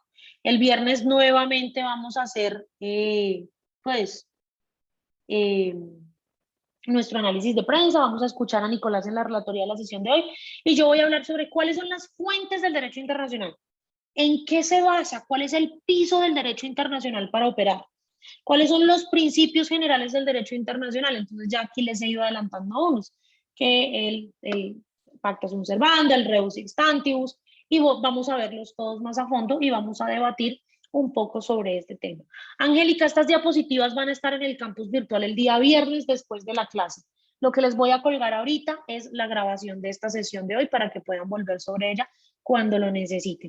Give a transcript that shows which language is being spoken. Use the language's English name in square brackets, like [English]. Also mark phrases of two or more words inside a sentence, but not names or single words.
[Spanish] El viernes nuevamente vamos a hacer, nuestro análisis de prensa, vamos a escuchar a Nicolás en la relatoría de la sesión de hoy, y yo voy a hablar sobre cuáles son las fuentes del derecho internacional, en qué se basa, cuál es el piso del derecho internacional para operar, cuáles son los principios generales del derecho internacional. Entonces ya aquí les he ido adelantando unos, que el [Latin] pacta sunt servanda, [Spanish] el [Latin] rebus sic stantibus, [Spanish] y vamos a verlos todos más a fondo y vamos a debatir un poco sobre este tema. Angélica, estas diapositivas van a estar en el campus virtual el día viernes después de la clase. Lo que les voy a colgar ahorita es la grabación de esta sesión de hoy para que puedan volver sobre ella cuando lo necesiten.